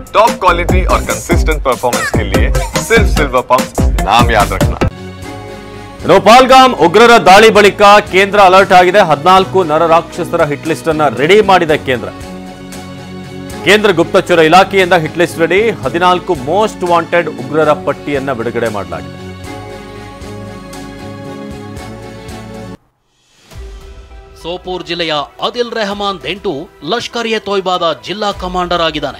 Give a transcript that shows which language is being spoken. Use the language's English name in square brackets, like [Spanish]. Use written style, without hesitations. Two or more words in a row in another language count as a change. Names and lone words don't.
[English] top quality [Hindi] और [English] consistent performance [Hindi] के लिए सिर्फ सिल्वर पंप नाम याद रखना। [Kannada] ಪಾಲ್ಗಾಮ್ ಉಗ್ರರ ದಾಳಿ ಬಳಿಕ ಕೇಂದ್ರ ಅಲರ್ಟ್ ಆಗಿದೆ. 14 ನರರಾಕ್ಷಸರ [English] hit list [Kannada] ಅನ್ನು ರೆಡಿ ಮಾಡಿದೆ ಕೇಂದ್ರ. ಕೇಂದ್ರ ಗುಪ್ತಚರ ಇಲಾಖೆಯಿಂದ [English] hit list [Kannada] ರೆಡಿ. 14 [English] most wanted [Kannada] ಉಗ್ರರ ಪಟ್ಟಿಯನ್ನ ಬಿಡುಗಡೆ ಮಾಡಲಾಗಿದೆ. ಸೋಪೂರ್ ಜಿಲ್ಲೆಯ ಆದಿಲ್ ರೆಹಮಾನ್ ಡೆಂಟು ಲಷ್ಕರ್ ಎ ತೊಯ್ಬಾದ ಜಿಲ್ಲಾ ಕಮಾಂಡರ್ ಆಗಿದ್ದಾನೆ.